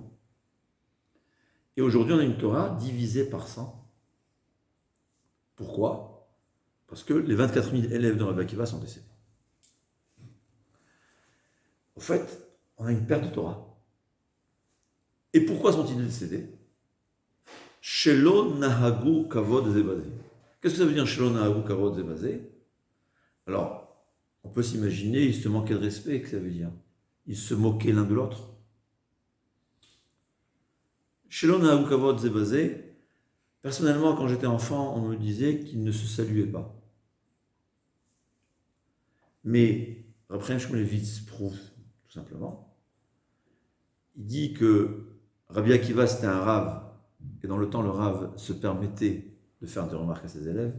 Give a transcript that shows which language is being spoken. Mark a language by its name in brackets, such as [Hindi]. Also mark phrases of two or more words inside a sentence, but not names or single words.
[French] Et aujourd'hui, on a une Torah divisée par 100. Pourquoi? Parce que les 24 000 élèves de Rabbi Akiva sont décédés. En fait, on a une perte de Torah. Et pourquoi sont-ils décédés? [Hebrew] שלא נהגו כבוד זה בזה. [French] Qu'est-ce que ça veut dire [Hebrew] שלא נהגו כבוד זה בזה? [French] Alors, on peut s'imaginer, ils se manquaient de respect, que ça veut dire. Ils se moquaient l'un de l'autre. [Hebrew] שלא נהגו כבוד זה בזה. [French] Personnellement, quand j'étais enfant, on me disait qu'ils ne se saluaient pas. Mais Rabbi Shmulevitz prouve tout simplement. Il dit que Rabbi Akiva c'était un rave, et dans le temps le rave se permettait de faire des remarques à ses élèves.